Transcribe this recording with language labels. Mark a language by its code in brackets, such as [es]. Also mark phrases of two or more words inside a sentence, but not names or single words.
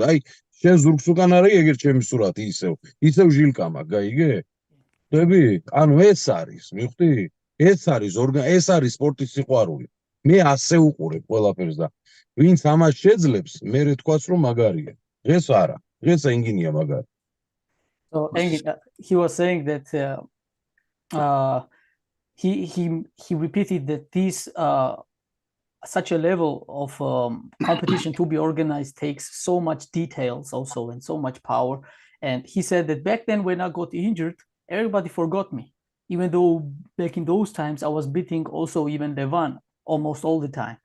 [ka] აი, შენ ზურგს უკან არის ეგერ ჩემი სურათი ისევ ჟილკა მაქვს, გაიგე? ხვდები? ანუ ეს არის, მივხვდი? ეს არის სპორტის სიყვარული. მე ასე უყურებ ყველაფერს და ვინც ამას შეძლებს, მე თქვას რომ მაგარია. დღეს არა. დღეს ენგინია მაგარი. [en] So Engin, he was saying that he repeated that this such a level of competition to be organized takes so much details also and so much power. And he said that back then when I got injured, everybody forgot me, even though back in those times I was beating also even Devon almost all the time.